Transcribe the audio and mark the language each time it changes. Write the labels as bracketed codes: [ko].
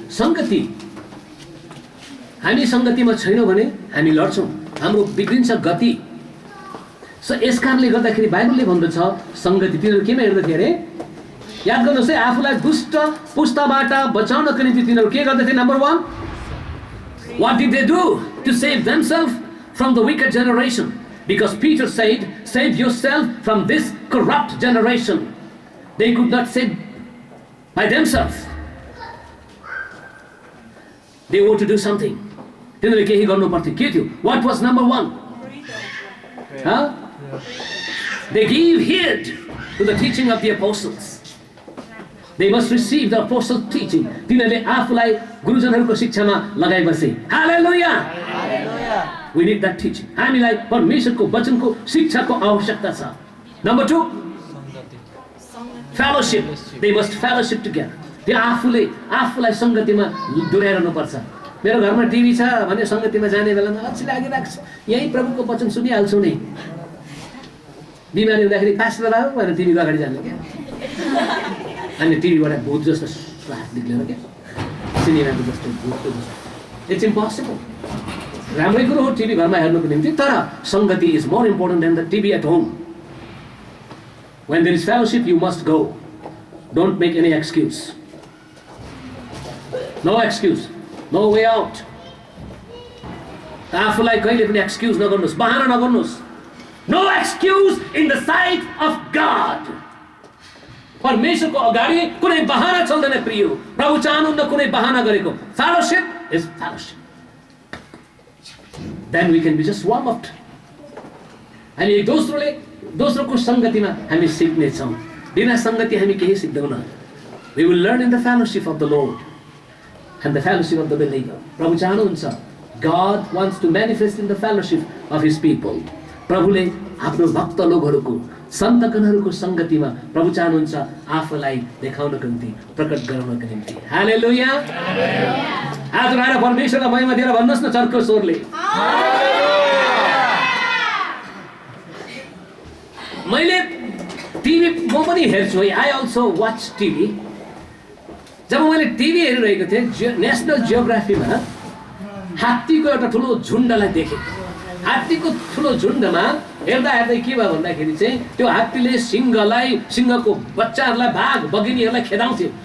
[ne] संगति, हामी संगतिमा छैनौँ भने हामी लड्छौँ, हाम्रो बिग्रिन्छ गति। यस कारणले गर्दाखेरि बाइबलले भन्दछ संगति तिनीहरू केमा हेर्दथे अरे? याद गर्नुहोस् है, आफूलाई दुष्ट पुस्ताबाट बचाउनको निम्ति तिनीहरू के गर्दथे? [en] Number 1, what did they do to save themselves from the wicked generation? Because Peter said, save yourself from this corrupt generation. They could not save by themselves. They were to do something. [ne] तिनीहरूले केही गर्नु पर्थ्यो। के थियो? [en] What was number 1? They gave heed to the teaching of the apostles. They must receive the apostles' teaching. [ne] तिनीहरूले आफूलाई गुरुजनहरूको शिक्षामा लगाइ बसे। [en] Hallelujah. We need that teaching. [ne] हामीलाई परमेश्वरको वचनको शिक्षाको आवश्यकता छ। [en] Number 2, fellowship. They must fellowship together. [ne] त्यो आफूलाई संगतिमा डोर्याउनु पर्छ। मेरो घरमा टिभी छ भने संगतिमा जाने बेलामा अझै लागिरहेको छ, यही प्रभुको वचन सुनिहाल्छु नि। बिमारी हुँदाखेरि पास्टर आऊ भनेर टिभीको अगाडि जानु क्या, अनि टिभीबाट भूत जस्तो हात निक्लेर क्या, सिनेमाको जस्तो भूतको जस्तो। [en] It's impossible. [ne] राम्रै कुरो हो टिभी घरमा हेर्नुको निम्ति, तर संगति [en] Is more important than the TV at home. When there is fellowship, you must go. Don't make any excuse. No excuse, no way out. [ne] आफूलाई कहिले पनि एक्सक्युज नगर्नुहोस्, बहाना नगर्नुहोस्। [en] No excuse in the sight of God. [ne] परमेश्वरको अगाडि कुनै बहाना चल्दैन प्रिय। प्रभु चाहनुहुन्न कुनै बहाना गरेको। [en] Fellowship is fellowship. Then we can be just warm up. [ne] हामी एक दोस्रोको संगतिमा हामी सिक्नेछौँ। बिना संगति हामी केही सिक्दैनौँ। [en] We will learn in the fellowship of the Lord and the fellowship of the believer. [ne] प्रभु चाहनुहुन्छ, [en] God wants to manifest in the fellowship of his people. [ne] प्रभुले आफ्नो भक्त लोकहरूको सन्तगणहरूको संगतिमा प्रभु चाहनुहुन्छ आफूलाई देखाउनको निम्ति, प्रकट गराउनको निम्ति। हालेलुया। आज आएर परमेश्वरलाई महिमा दिएर भन्नुहोस् न चर्को स्वरले। मैले टिभी म पनि हेर्छु है। [en] I also watch TV. [ne] जब मैले टिभी हेरिरहेको थिएँ, नेसनल जियोग्राफीमा हात्तीको एउटा ठुलो झुन्डलाई देखेँ। हात्तीको ठुलो झुन्डमा हेर्दा हेर्दै के भयो भन्दाखेरि चाहिँ त्यो हात्तीले सिंहको बच्चाहरूलाई, बाघ बगिनीहरूलाई खेदाउँथ्यो।